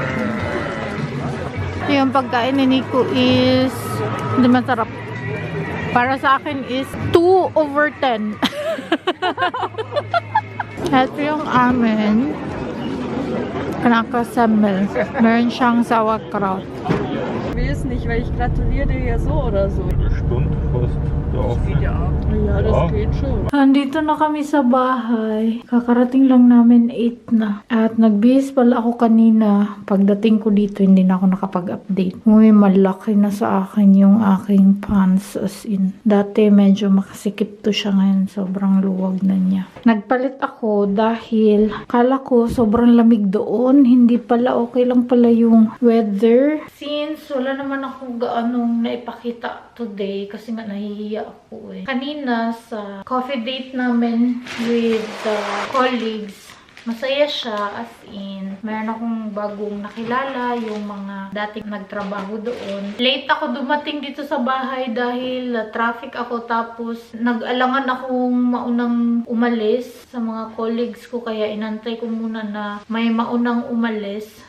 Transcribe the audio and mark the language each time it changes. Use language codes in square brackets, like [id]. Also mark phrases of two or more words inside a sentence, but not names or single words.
[tl] Yung pagkain ni Nico is hindi masarap. Para sa akin is 2/10. Ito yung amin. Knackersemmel. Meron siyang sauerkraut. [de] Ich will es nicht, weil ich gratuliere dir ja so oder so. Eine Stunde fast da offen. Ja, das geht schon. [tl] Andito na kami sa bahay. Kakarating lang namin 8 na. At nagbihis pala ako kanina. Pagdating ko dito, hindi na ako nakapag-update. Uy, malaki na sa akin yung aking pants, [en] as in. [tl] Dati medyo makasikip to siya, ngayon sobrang luwag na niya. Nagpalit ako dahil kala ko sobrang lamig doon. Hindi pala, okay lang pala yung weather. Since wala naman ako gaanong naipakita today kasi nga nahihiya ako. Kanina sa coffee date namin [en] with the colleagues, [tl] Masaya siya, [en] as in. [tl] Meron akong bagong nakilala, yung mga dating nagtrabaho doon. Late ako dumating dito sa bahay dahil traffic ako, tapos nag-alangan akong maunang umalis sa mga colleagues ko, kaya inantay ko muna na may maunang umalis.